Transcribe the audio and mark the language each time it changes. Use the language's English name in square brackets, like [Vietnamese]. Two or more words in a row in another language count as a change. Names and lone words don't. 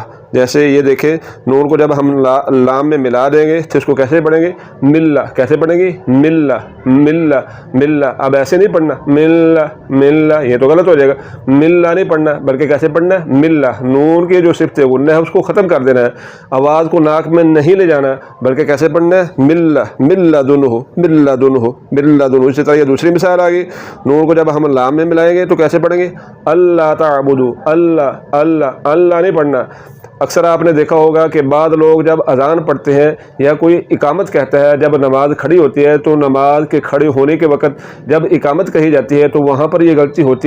[Urdu] جیسے یہ دیکھیں نون کو جب ہم لام میں ملا دیں گے تو اس کو کیسے پڑھیں گے، ملہ. کیسے پڑھیں گے، ملہ ملہ ملہ. اب ایسے نہیں پڑھنا ملہ ملہ، یہ تو غلط ہو جائے گا. ملہ نہیں پڑھنا بلکہ کیسے پڑھنا ہے، ملہ. نون کے جو صفت غنہ ہے اس کو ختم کر دینا ہے، آواز کو ناک میں نہیں لے جانا بلکہ کیسے پڑھنا ہے، ملہ ملہ دنہ ملہ دنہ ملہ دنہ. اسی طرح یہ دوسری مثال آ گئی. نون کو جب ہم لام میں ملائیں گے تو کیسے پڑھیں گے، [Arabic] اللہ تعبدوا. [Urdu] اللہ اللہ اللہ نہیں پڑھنا. اکثر آپ نے دیکھا ہوگا کہ بعض لوگ جب اذان پڑھتے ہیں یا کوئی اقامت کہتا ہے، جب نماز کھڑی ہوتی ہے تو نماز کے کھڑے ہونے کے وقت جب اقامت کہی جاتی ہے تو وہاں پر یہ غلطی ہوتی ہے.